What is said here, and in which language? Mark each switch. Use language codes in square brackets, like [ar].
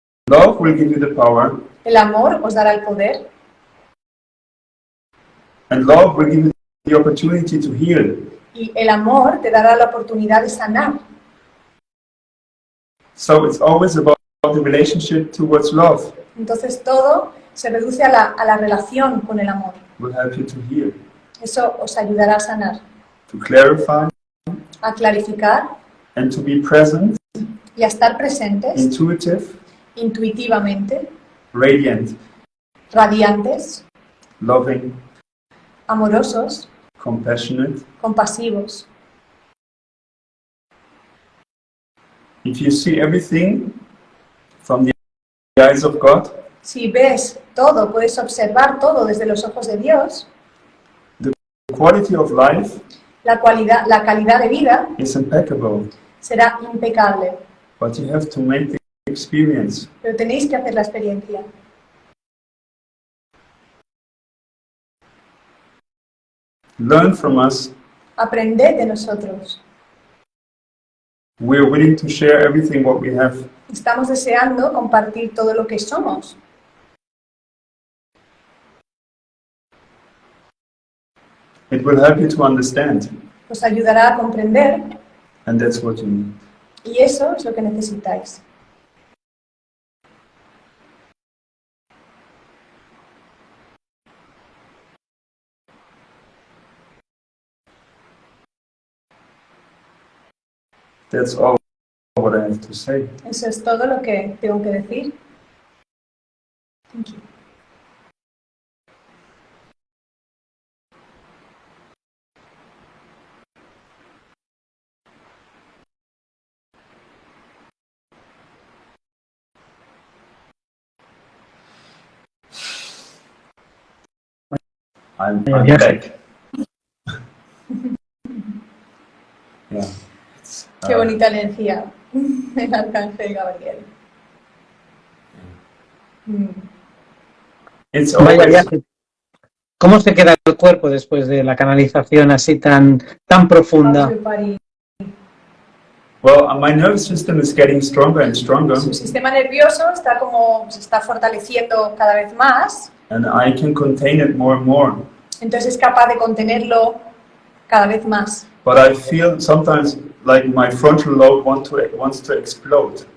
[en] Love will give you the power, [es] El amor os dará el poder [en] and love will give you the opportunity to heal. [es] y el amor te dará la oportunidad de sanar. [en] So it's always about the relationship towards love. [es] Entonces todo se reduce a la relación con el amor. [en] Will help you to heal, [es] Eso os ayudará a sanar, [en] to clarify, [es] a clarificar [en] and to be present, [es] y a estar presentes [en] intuitive, [es] intuitivamente, [en] radiant, [es] radiantes, [en] loving, [es] amorosos, [en] compassionate. [es] compasivos. [en] If you see everything from the eyes of God, [es] Si ves todo, puedes observar todo desde los ojos de Dios, [en] the quality of life [es] la calidad de vida [en] is impeccable, [es] será impecable. [en] but you have to make the experience. [es] Pero tenéis que hacer la experiencia. [en] learn from us. [es] aprended de nosotros. [en] We're willing to share everything what we have. [es] Estamos deseando compartir todo lo que somos. [en] It will help you to understand, [es] Os ayudará a comprender [en] and that's what you need. [es] y eso es lo que necesitáis. [en] That's all what I have to say. [es] Eso es todo lo que tengo que decir. [en] Thank you. I'm Yeah. back. Yeah. It's, [es] Qué bonita energía el arcángel Gabriel. [en] It's [es] Vaya [en] always, [es] viaje. ¿Cómo se queda el cuerpo después de la canalización así tan profunda? [en] How's your body? well, my nervous system is getting stronger and stronger, [es] Su sistema nervioso se está fortaleciendo cada vez más, [en] and I can contain it more and more. [es] entonces es capaz de contenerlo cada vez más. [en] But I feel sometimes like my frontal lobe wants to explode.